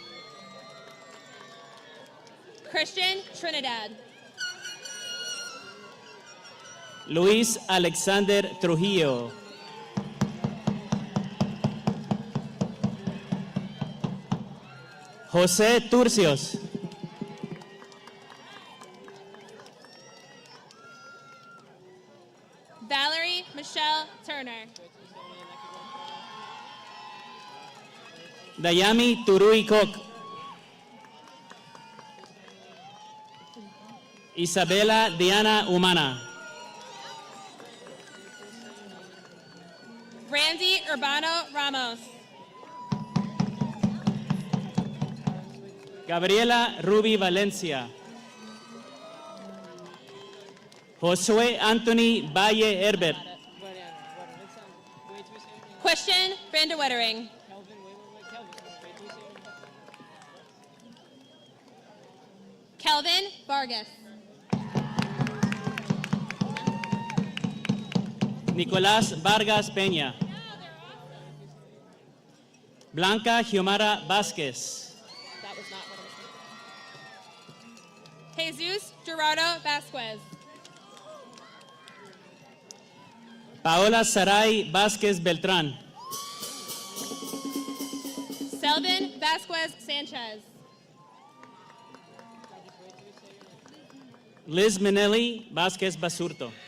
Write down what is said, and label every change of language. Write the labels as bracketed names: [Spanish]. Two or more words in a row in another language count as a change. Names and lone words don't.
[English] Christian Trinidad. Luis Alexander Trujillo. José Turcios. Valerie Michelle Turner. Dayami Turui Kok. Isabela Diana Humana. Randy Urbano Ramos. Gabriela Ruby Valencia. Josué Anthony Valle Herbert. Christian Vanderwettering. Kelvin Vargas. Nicolás Vargas Peña. Blanca Xiomara Vázquez. That was not what I was saying. Jesus Gerardo Vasquez. Paola Saray Vázquez Beltrán. Selvin Vasquez Sanchez. Liz Minelli Vázquez Basurto.